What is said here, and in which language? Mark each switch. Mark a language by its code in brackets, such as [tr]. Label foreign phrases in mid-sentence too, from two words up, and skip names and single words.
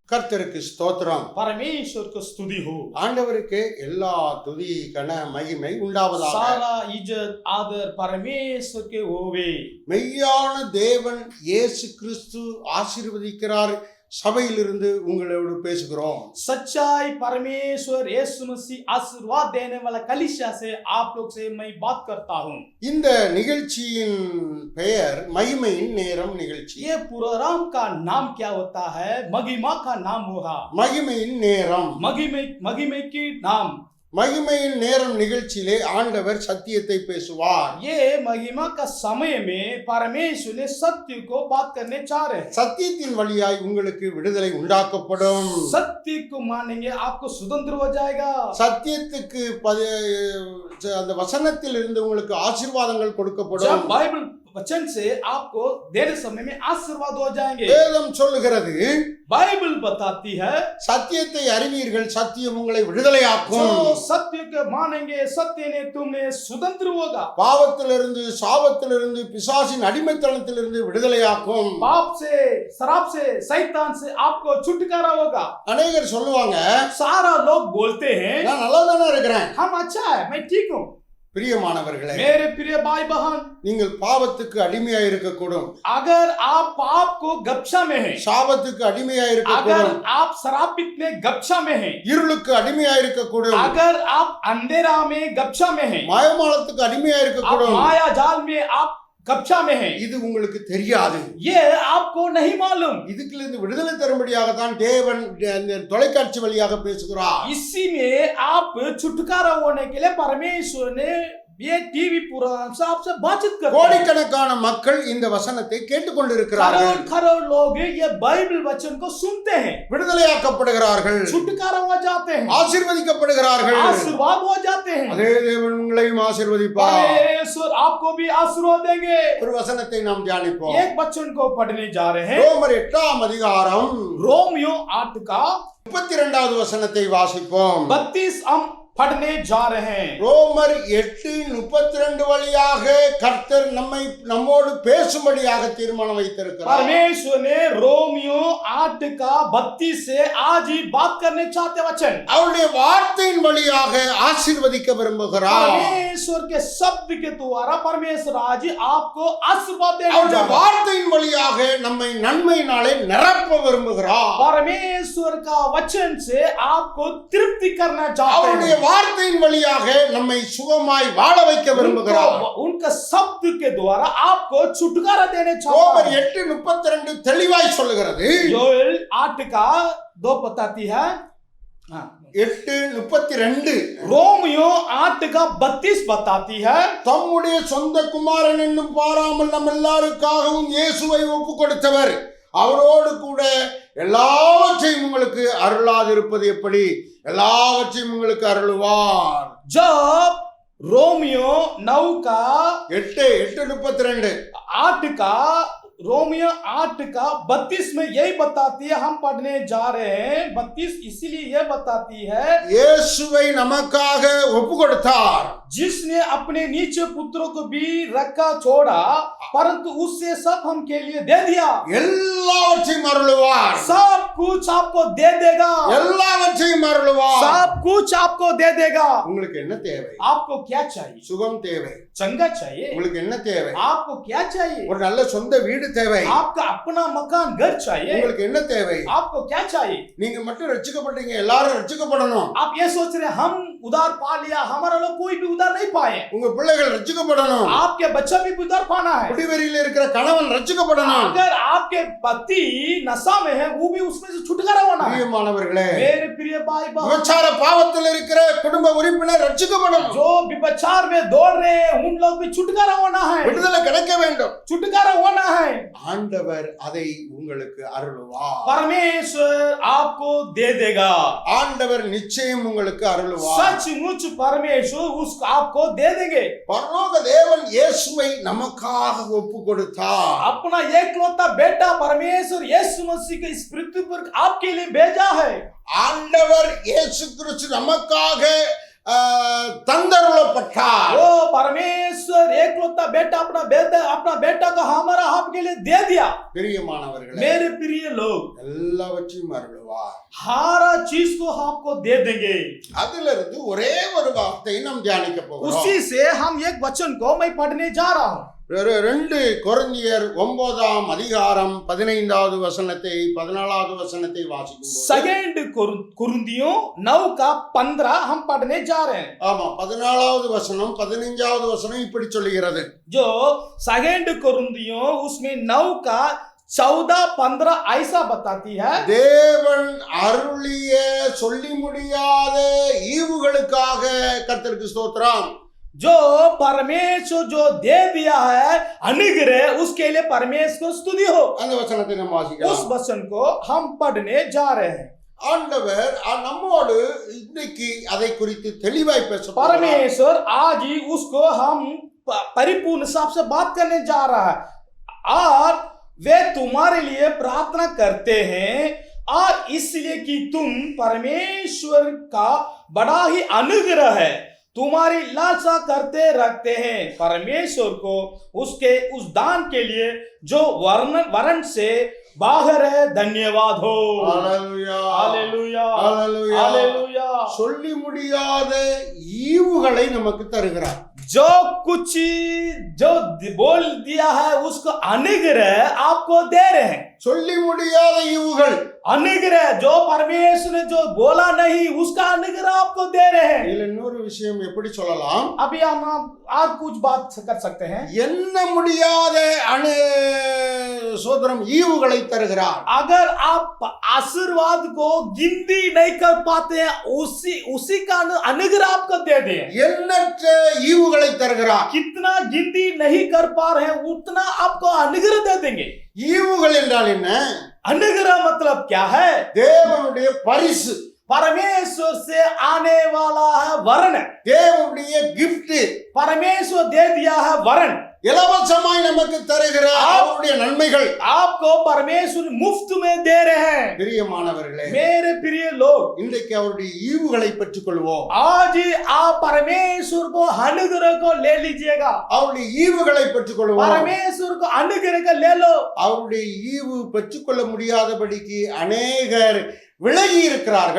[ta] கர்த்தருக்கு ஸ்தோத்திரம். [hi] परमेश्वर को स्तुति हो. [ta] ஆண்டவருக்கு எல்லா துதி கன மகிமை உண்டாவதாக. [hi] सारा इज्जत आदर परमेश्वर के होवे. [ta] மெய்யான தேவன் இயேசு கிறிஸ்து ஆசீர்வதிக்கிறார் சபையிலிருந்து உங்களோடு பேசுகிறோம். [hi] सच्चाई परमेश्वर यीशु मसीह आशीर्वाद देने वाला कलीसिया से आप लोग से मैं बात करता हूँ. [ta] இந்த நிகழ்ச்சியின் பெயர் மகிமையின் நேரம் நிகழ்ச்சி. [hi] ये प्रोग्राम का नाम क्या होता है? महिमा का नाम होगा. [ta] மகிமையின் நேரம். [hi] महिमा की नाम. [ta] மகிமையின் நேரம் நிகழ்ச்சியிலே ஆண்டவர் சத்தியத்தை பேசுவார். [hi] ये महिमा का समय में परमेश्वर ने सत्य को बात करने चाह रहे हैं. [ta] சத்தியத்தின் வழியாய் உங்களுக்கு விடுதலை உண்டாக்கப்படும். [hi] सत्य को मानेंगे आपको स्वतंत्र हो जाएगा. [ta] சத்தியத்துக்கு அந்த வசனத்தில் இருந்து உங்களுக்கு ஆசீர்வாதங்கள் கொடுக்கப்படும். [hi] जब बाइबल वचन से आपको देने समय में आशीर्वाद हो जाएंगे. [ta] வேதம் சொல்லுகிறது, [hi] बाइबल बताती है, [ta] சத்தியத்தை அறிவீர்கள், சத்தியம் உங்களை விடுதலையாக்கும். [hi] जो सत्य को मानेंगे सत्य ने तुम्हें स्वतंत्र होगा. [ta] பாவத்திலிருந்து, சாபத்திலிருந்து, பிசாசின் அடிமைத்தனத்திலிருந்து விடுதலையாக்கும். [hi] पाप से, शराब से, शैतान से आपको छुटकारा होगा. [ta] அநேகர் சொல்லுவாங்க, [hi] सारा लोग बोलते हैं, [ta] நான் நல்லா தானே இருக்கிறேன். [hi] हम अच्छा है, मैं ठीक हूँ. [ta] பிரியமானவர்களே, [hi] मेरे प्रिय भाई बहन, [ta] நீங்கள் பாவத்துக்கு அடிமையா இருக்கக்கூடும். [hi] अगर आप पाप को गप्छा में हैं, [ta] சாபத்துக்கு அடிமையா [hi] अगर [ta] இருக்கக்கூடும். [hi] आप शराब पीने गप्छा में हैं, [ta] இருளுக்கு அடிமையா இருக்கக்கூடும். [hi] अगर आप अंधेरा में गप्छा में हैं, [ta] மாயமாலத்துக்கு அடிமையா [hi] आप [ta] இருக்கக்கூடும். [hi] माया जाल में आप गप्छा में हैं, [ta] இது உங்களுக்கு தெரியாது. [hi] ये आपको नहीं मालूम. [ta] இதுக்கிலிருந்து விடுதலை தரும்படியாக தான் தேவன் இந்த தொலைக்காட்சி வழியாக பேசுகிறார். [hi] इसी में आप छुटकारा होने के लिए परमेश्वर ने ये टीवी प्रोग्राम से आपसे बातचीत करते हैं. [ta] கோடிக்கணக்கான மக்கள் இந்த வசனத்தை கேட்டுக்கொண்டிருக்கிறார்கள். [hi] करोड़ लोग ये बाइबल वचन को सुनते हैं, [ta] விடுதலையாக்கப்படுகிறார்கள், [hi] छुटकारा हो जाते हैं, [ta] ஆசீர்வதிக்கப்படுகிறார்கள். [hi] आशीर्वाद हो जाते हैं. [ta] அதே தேவன் உங்களையும் ஆசீர்வதிப்பார். [hi] परमेश्वर आपको भी आशीर्वाद देंगे. [ta] ஒரு வசனத்தை நாம் தியானிப்போம். [hi] एक वचन को पढ़ने जा रहे हैं. [ta] ரோமர் 8ஆம் அதிகாரம் [hi] रोमियो 8 का [ta] 32வது வசனத்தை வாசிப்போம். [hi] 32 हम पढ़ने जा रहे हैं. [ta] ரோமர் 8:32 வழியாக கர்த்தர் நம்மோடு பேசும்படியாக தீர்மானம் வைத்திருக்கிறார். [hi] परमेश्वर ने रोमियो 8 का 32 से आज ही बात करने चाहते वचन. [ta] அவருடைய வார்த்தையின் வழியாக ஆசீர்வதிக்க விரும்புகிறார். [hi] परमेश्वर के शब्द के द्वारा परमेश्वर आज ही आपको आशीर्वाद देने [ta] அவருடைய [hi] जा रहा है. [ta] வார்த்தையின் வழியாக நம்மை நன்மையினாலே நிரப்ப விரும்புகிறார். [hi] परमेश्वर का वचन से आपको तृप्ति करना चाहते [ta] அவருடைய [hi] हैं. [ta] வார்த்தையின் வழியாக நம்மை சுகமாய் வாழ வைக்க விரும்புகிறார். [hi] उनका शब्द के द्वारा आपको छुटकारा देने चाहते ரோமர் हैं. [ta] 8:32 தெளிவாய் சொல்லுகிறது. [hi] योएल 8 का 2 बताती है. 8:32 रोमियो 8 का 32 बताती है. [ta] தம்முடைய சொந்த குமாரன் என்னும் பாராமல் நம் எல்லாருக்காகவும் இயேசுவை ஒப்பு கொடுத்தவர் அவரோடு கூட எல்லாவற்றையும் உங்களுக்கு அருளாதிருப்பது எப்படி? எல்லாவற்றையும் உங்களுக்கு அருளுவார். [hi] जब रोमियो 9 का 8:32 8 का रोमियो 8 का 32 में यही बताती है. हम पढ़ने जा रहे हैं 32 इसीलिए यह बताती है, [ta] இயேசுவை நமக்காக ஒப்பு கொடுத்தார். [hi] जिसने अपने नीचे पुत्रों को भी रखा छोड़ा, परंतु उससे सब हम के लिए दे दिया. [ta] எல்லாவற்றையும் அருளுவார். [hi] सब कुछ आपको दे देगा. [ta] எல்லாவற்றையும் அருளுவார். [hi] सब कुछ आपको दे देगा. [ta] உங்களுக்கு என்ன தேவை? [hi] आपको क्या चाहिए? [ta] சுகம் தேவை. [hi] चंगा चाहिए? [ta] உங்களுக்கு என்ன தேவை? [hi] आपको क्या चाहिए? [ta] ஒரு நல்ல சொந்த வீடு தேவை. [hi] आपका अपना मकान घर चाहिए? [ta] உங்களுக்கு என்ன தேவை? [hi] आपको क्या चाहिए? [ta] நீங்க மட்டும் ரட்சிக்கப்பட்டீங்க, எல்லாரும் ரட்சிக்கப்படணும். [hi] आप ये सोच रहे हैं हम उधार पा लिया, हमारा लोग कोई भी उधार नहीं पाए. [ta] உங்க பிள்ளைகள் ரட்சிக்கப்படணும். [hi] आपके बच्चा भी उधार पाना है. [ta] குடிவெறியில இருக்கிற கணவன் ரட்சிக்கப்படணும். [hi] अगर आपके पति नशा में है, वो भी उसमें से छुटकारा होना है. [ta] பிரியமானவர்களே, [hi] मेरे प्रिय भाई बहन, [ta] விபச்சார பாவத்தில் இருக்கிற குடும்ப உறுப்பினர் ரட்சிக்கப்படணும். [hi] जो व्यभिचार में दौड़ रहे हैं उन लोग भी छुटकारा होना है. [ta] விடுதலை கிடைக்க வேண்டும். [hi] छुटकारा होना है. [ta] ஆண்டவர் அதை உங்களுக்கு அருளுவார். [hi] परमेश्वर आपको दे देगा. [ta] ஆண்டவர் நிச்சயம் உங்களுக்கு அருளுவார். [hi] सचमुच परमेश्वर उसको आपको दे देंगे. [ta] பரலோக தேவன் இயேசுவை நமக்காக ஒப்பு கொடுத்தார். [hi] अपना एकलौता बेटा परमेश्वर यीशु मसीह को इस पृथ्वी पर आपके लिए भेजा है. [ta] ஆண்டவர் இயேசு கிறிஸ்து நமக்காக தந்தருளப்பட்டார். [hi] वो परमेश्वर एकलौता अपना बेटा को हमारा आपके लिए दे दिया। [ta] பிரியமானவர்களே, [hi] मेरे प्रिय लोग, [ta] எல்லாவற்றையும் அருளுவார். [hi] हर चीज को आपको दे देंगे। [ta] அதிலிருந்து ஒரே ஒரு வார்த்தையை நாம் தியானிக்க போகிறோம். [hi] उसी से हम एक वचन को मैं पढ़ने जा रहा हूँ। [ta] 2 கொரிந்தியர் 9ஆம் அதிகாரம் 15வது வசனத்தை 14வது வசனத்தை வாசிக்கும்போது, [hi] सेकंड कुरिन्थियों 9 का 15 हम पढ़ने जा रहे हैं। [ta] ஆமா, 14வது வசனம் 15வது வசனம் இப்படி சொல்லுகிறது. [hi] जो सेकंड कुरिन्थियों उसमें 9 का 14-15 ऐसा बताती है, [ta] தேவன் அருளிய சொல்லி முடியாத ஈவுகளுக்காக கர்த்தருக்கு ஸ்தோத்திரம். [hi] जो परमेश्वर जो दे दिया है अनुग्रह, उसके लिए परमेश्वर को स्तुति हो। [ta] அந்த வசனத்தை நாம் [hi] उस [ta] வாசிக்கலாம். [hi] वचन को हम पढ़ने जा रहे हैं। ஆண்டவர் நம்மோடு இன்னைக்கு அதை குறித்து தெளிவாய் பேச போகிறார். परमेश्वर आज ही उसको हम परिपूर्ण हिसाब से बात करने जा रहा है, और वे तुम्हारे लिए प्रार्थना करते हैं, और इसलिए कि तुम परमेश्वर का बड़ा ही अनुग्रह है, तुम्हारी लालसा करते रखते हैं परमेश्वर को उसके उस दान के लिए जो वर्ण से बाहर है। धन्यवाद हो। [ta] ஹல்லேலூயா, [hi] हालेलुया, [ta] ஹல்லேலூயா. [hi] हालेलुया। [ta] சொல்லி முடியாத ஈவுகளை நமக்கு தருகிறார். [hi] जो कुछ जो बोल दिया है उसको अनुग्रह आपको दे रहे हैं। [ta] சொல்லி முடியாத ஈவுகள், [hi] अनुग्रह जो परमेश्वर ने जो बोला नहीं उसका अनुग्रह आपको दे रहे हैं। [ta] இதுல இன்னொரு விஷயம் எப்படி சொல்லலாம், [hi] अभी हम और कुछ बात कर सकते हैं। [ta] எண்ண முடியாத சோதரம் ஈவுகளை தருகிறார். [hi] अगर आप आशीर्वाद को गिनती नहीं कर पाते हैं, उसी का अनुग्रह आपको दे दे। [ta] எண்ணற்ற ஈவுகளை தருகிறார். [hi] कितना गिनती नहीं कर पा रहे हैं उतना आपको अनुग्रह दे देंगे। [ta] ஈவுகள் என்றால் என்ன? [hi] अनुग्रह मतलब क्या है? [ta] தேவனுடைய பரிசு, [hi] परमेश्वर से आने वाला है वरण। [ta] தேவனுடைய கிஃப்ட், [hi] परमेश्वर दे दिया है वरण। [ta] இலவசமாய் நமக்கு தருகிற அவருடைய நன்மைகள் [hi] आपको परमेश्वर मुफ्त में दे रहे हैं। [ta] பிரியமானவர்களே, [hi] मेरे प्रिय लोग, [ta] இன்றைக்கு அவருடைய ஈவுகளை பெற்றுக் கொள்வோம். [hi] आज आप परमेश्वर को अनुग्रह को ले लीजिएगा। [ta] அவருடைய ஈவுகளை பெற்றுக் கொள்வோம். [hi] परमेश्वर को अनुग्रह को ले लो। [ta] அவருடைய ஈவு பெற்றுக்கொள்ள முடியாதபடிக்கு அநேகர் விலகி இருக்கிறார்கள்.